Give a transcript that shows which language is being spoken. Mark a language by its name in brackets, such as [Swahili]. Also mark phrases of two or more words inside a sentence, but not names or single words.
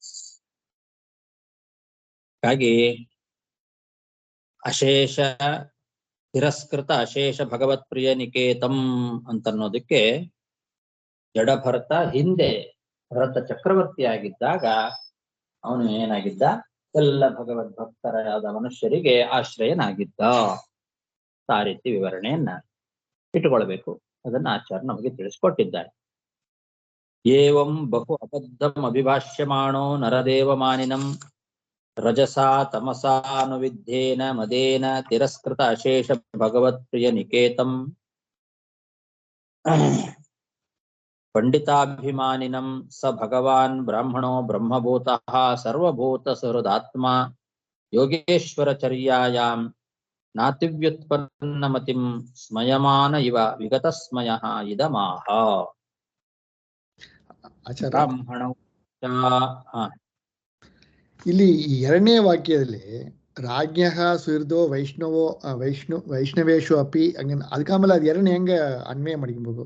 [Kannada] ಹಾಗಾಗಿ [Sanskrit] ಅಶೇಷ ತಿರಸ್ಕೃತ ಅಶೇಷ ಭಗವತ್ಪ್ರಿಯ ನಿಕೇತಂ [Kannada] ಅಂತನ್ನೋದಕ್ಕೆ ಜಡಭರತ ಹಿಂದೆ ಭರತ ಚಕ್ರವರ್ತಿ ಆಗಿದ್ದಾಗ ಅವನು ಏನಾಗಿದ್ದ, ಎಲ್ಲ ಭಗವದ್ಭಕ್ತರಾದ ಮನುಷ್ಯರಿಗೆ ಆಶ್ರಯನಾಗಿದ್ದ. ಆ ರೀತಿ ವಿವರಣೆಯನ್ನ ಇಟ್ಟುಕೊಳ್ಬೇಕು. ಅದನ್ನ ಆಚಾರ್ಯ ನಮಗೆ ತಿಳಿಸ್ಕೊಟ್ಟಿದ್ದಾರೆ. [Sanskrit] ಏವಂ ಬಹು ಅಬದ್ಧಂ ಅಭಿಭಾಷ್ಯಮಾಣೋ ನರದೇವ ಮಾನಿನಂ ರಜಸಾ ತಮಸಾನುವಿದ್ಧೇನ ಮದೇನ ತಿರಸ್ಕೃತ ಅಶೇಷ ಭಗವತ್ಪ್ರಿಯ ನಿಕೇತಂ ಪಂಡಿತಾಭಿಮಾನಿನಂ ಸ ಭಗವಾನ್ ಬ್ರಾಹ್ಮಣೋ ಬ್ರಹ್ಮಭೂತಃ ಸರ್ವಭೂತ ಸುಹೃದಾತ್ಮ ಯೋಗೇಶ್ವರಚರ್ಯಾಯಾಂ ನಾತಿವ್ಯುತ್ಪನ್ನಮತಿಂ ಸ್ಮಯಮಾನ ಇವ ವಿಗತಸ್ಮಯಃ ಇದಮಾಹ. [Kannada] ಬ್ರಾಹ್ಮಣ ಇಲ್ಲಿ ಎರಡನೇ ವಾಕ್ಯದಲ್ಲಿ [Sanskrit] ರಾಜ್ಞಃ ಸುಹೃದೋ ವೈಷ್ಣವೋ ವೈಷ್ಣವೇಶು ಅಪಿ [Kannada] ಹಂಗ ಅದಕ್ಕೆ ಆಮೇಲೆ ಅದು ಎರಡನೇ ಹೆಂಗೆ ಅನ್ವಯ ಮಾಡ್ಕೊಬೇಕು.